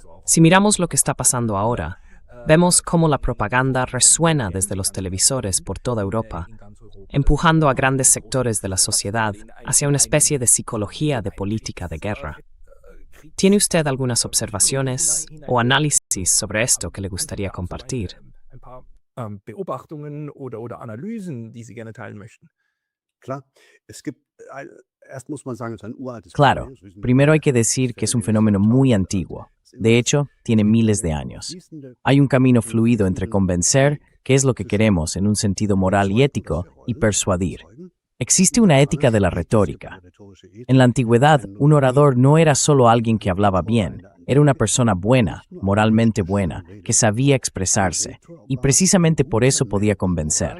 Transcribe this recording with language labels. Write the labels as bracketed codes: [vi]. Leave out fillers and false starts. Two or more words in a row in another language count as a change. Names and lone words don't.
[es] Si miramos lo que está pasando ahora, vemos cómo la propaganda resuena desde los televisores por toda Europa, empujando a grandes sectores de la sociedad hacia una especie de psicología de política de guerra. ¿Tiene usted algunas observaciones o análisis sobre esto que le gustaría compartir? [de] ein paar Beobachtungen oder Analysen, die Sie gerne teilen möchten. Klar, es gibt, erst muss man sagen, es ist ein uraltes [es] Claro, [de] Phänomen. [es] primero hay que decir que es un fenómeno muy antiguo. De hecho, tiene miles de años. Hay un camino fluido entre convencer, que es lo que queremos en un sentido moral y ético, y persuadir. Existe una ética de la retórica. En la antigüedad, un orador no era solo alguien que hablaba bien, era una persona buena, moralmente buena, que sabía expresarse, y precisamente por eso podía convencer.